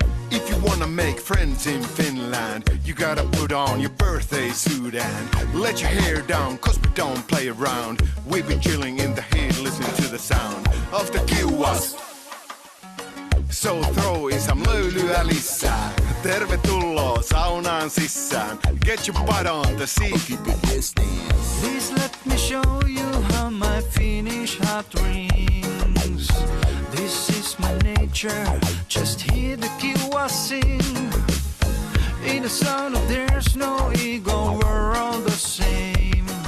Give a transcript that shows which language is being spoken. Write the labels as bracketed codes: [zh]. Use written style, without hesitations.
[en] If you wanna make friends in Finland, you gotta put on your birthday suit and let your hair down, cause we don't play around. We've been chilling in the heat, listening to the sound of the kiuas. So throw in some [fi] löylyä lisää. Tervetuloa saunaan sisään. [en] Get your butt on the seat. Keep it listening. Please let me show you how my Finnish heart rings. This is my nature, just hear the kiuas sing. In the sound there's no ego, we're all the same.